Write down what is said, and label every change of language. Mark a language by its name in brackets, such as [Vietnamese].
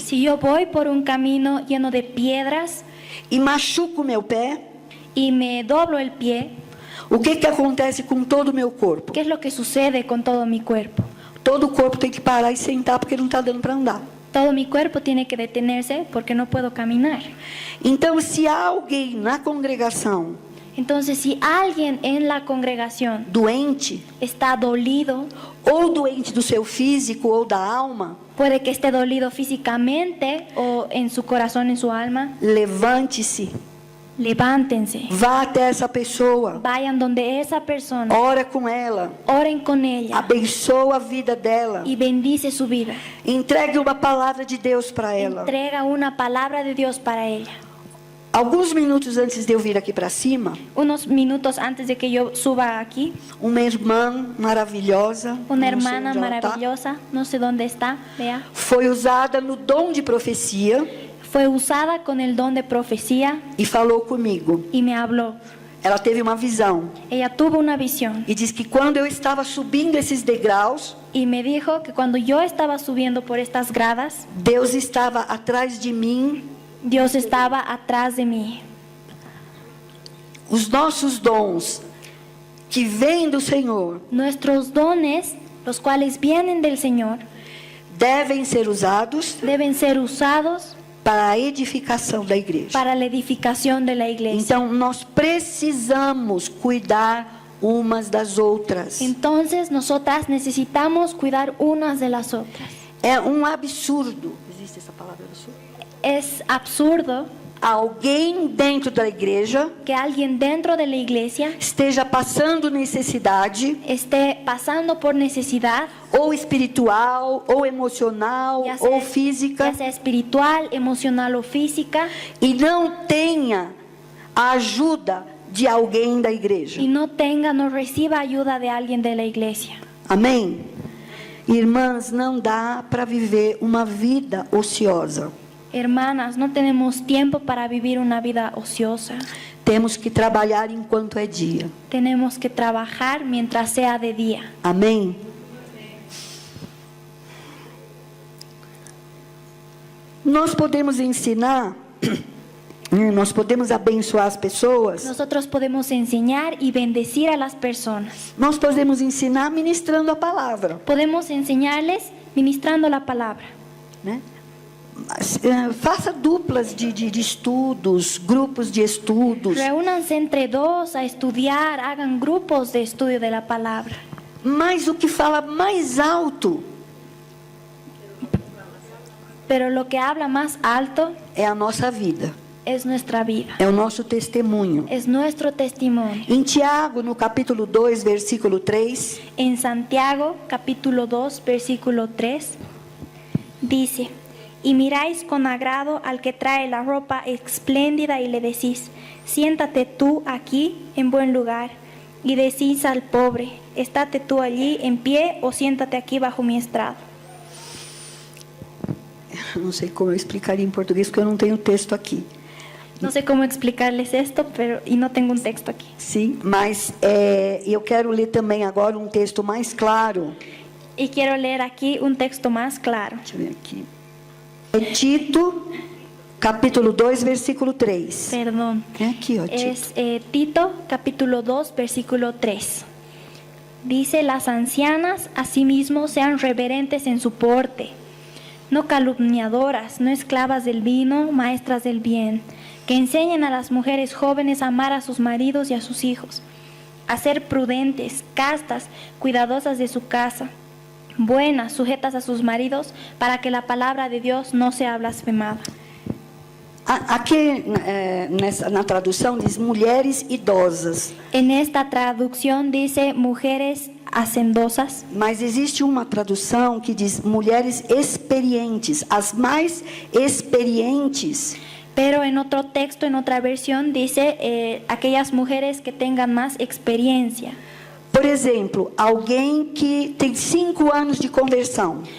[Spanish] Si yo voy por un camino lleno de piedras [Portuguese] e machuco meu pé, [Spanish] y me doblo el pie, [Portuguese] o que acontece com todo o meu corpo? [Spanish] ¿qué es lo que sucede con todo mi cuerpo? [Portuguese] Todo o corpo tem que parar e sentar porque não está dando para andar. [Spanish] Todo mi cuerpo tiene que detenerse porque no puedo caminar. [Portuguese] Então, se há alguém na congregação [Spanish] Entonces, si alguien en la congregación [Portuguese] doente, [Spanish] está dolido, [Portuguese] ou doente do seu físico ou da alma, [Spanish] puede que esté dolido físicamente o en su corazón, en su alma, [Portuguese] levante-se, [Spanish] levántense, [Portuguese] vá até essa pessoa, [Spanish] vayan donde esa persona, [Portuguese] ora com ela, [Spanish] oren con ella [Portuguese] abençoa a vida dela, [Spanish] y bendice su vida. [Portuguese] entregue uma palavra de Deus para ela. [Spanish] Entrega una palabra de Dios para ella. [Portuguese] Alguns minutos antes de eu vir aqui para cima, [Spanish] Unos minutos antes de que yo suba aquí, [Portuguese] uma irmã maravilhosa, [Spanish] una [Portuguese] não sei [Spanish] hermana [Portuguese] onde ela tá, [Spanish] maravillosa, no sé dónde está, vea, [Portuguese] foi usada no dom de profecia [Spanish] fue usada con el don de profecía [Portuguese] e falou comigo. [Spanish] y me habló. [Portuguese] Ela teve uma visão [Spanish] Ella tuvo una visión [Portuguese] e diz que quando eu estava subindo esses degraus, [Spanish] y me dijo que cuando yo estaba subiendo por estas gradas, [Portuguese] Deus estava atrás de mim. [Spanish] Dios estaba atrás de mí. [Portuguese] Os nossos dons que vêm do Senhor [Spanish] Nuestros dones, los cuales vienen del Señor, [Portuguese] devem ser usados [Spanish] deben ser usados [Portuguese] para a edificação da igreja. [Spanish] para la edificación de la iglesia. [Portuguese] Então nós precisamos cuidar umas das outras. [Spanish] Entonces nosotras necesitamos cuidar unas de las otras. [Portuguese] É um absurdo. Existe essa palavra absurdo? [Spanish] Es absurdo [Portuguese] Alguém dentro da igreja [Spanish] que alguien dentro de la iglesia [Portuguese] esteja passando necessidade, [Spanish] esté pasando por necesidad, [Portuguese] ou espiritual, ou emocional, [Spanish] ya sea, [Portuguese] ou física, [Spanish] ya sea espiritual, emocional o física, [Portuguese] e não tenha a ajuda de alguém da igreja. [Spanish] y no reciba ayuda de alguien de la iglesia. [Portuguese] Amém? Irmãs, não dá para viver uma vida ociosa. [Spanish] Hermanas, no tenemos tiempo para vivir una vida ociosa. [Portuguese] Temos que trabalhar enquanto é dia. [Spanish] Tenemos que trabajar mientras sea de día. [Portuguese] Amém? Nós podemos ensinar, nós podemos abençoar as pessoas, [Spanish] Nosotros podemos enseñar y bendecir a las personas. [Portuguese] nós podemos ensinar ministrando a palavra, [Spanish] Podemos enseñarles ministrando la palabra. [Portuguese] né? Mas, faça duplas de estudos, grupos de estudos, [Spanish] Reúnanse entre dos a estudiar, hagan grupos de estudio de la palabra. [Portuguese] mas o que fala mais alto [Spanish] Pero lo que habla más alto [Portuguese] é a nossa vida, [Spanish] es nuestra vida, [Portuguese] é o nosso testemunho. [Spanish] es nuestro testimonio. [Portuguese] Em Tiago, no capítulo 2, versículo 3, [Spanish] En Santiago, capítulo 2, versículo 3, dice: y miráis con agrado al que trae la ropa espléndida y le decís: siéntate tú aquí en buen lugar. Y decís al pobre: estate tú allí en pie o siéntate aquí bajo mi estrado. [Portuguese] não sei como eu explicaria em português, porque eu não tenho texto aqui. [Spanish] No sé cómo explicarles esto, y no tengo un texto aquí. [Portuguese] Sim, mas eu quero ler também agora um texto mais claro. [Spanish] Y quiero leer aquí un texto más claro. [Portuguese] Deixa eu ver aqui. É Tito, capítulo 2, versículo 3. [Spanish] Perdón. [Portuguese] É aqui, ó, Tito. [Spanish] Es Tito, capítulo 2, versículo 3. Dice: las ancianas asimismo sean reverentes en su porte, no calumniadoras, no esclavas del vino, maestras del bien, que enseñen a las mujeres jóvenes a amar a sus maridos y a sus hijos, a ser prudentes, castas, cuidadosas de su casa, buenas, sujetas a sus maridos, para que la palabra de Dios no sea blasfemada. [Portuguese] Aqui na tradução diz mulheres idosas, [Spanish] En esta traducción dice mujeres hacendosas, [Portuguese] mas existe uma tradução que diz mulheres experientes, as mais experientes. [Spanish] pero en otro texto, en otra versión, dice aquellas mujeres que tengan más experiencia. [Portuguese] Por exemplo, alguém que tem 5 anos de conversão.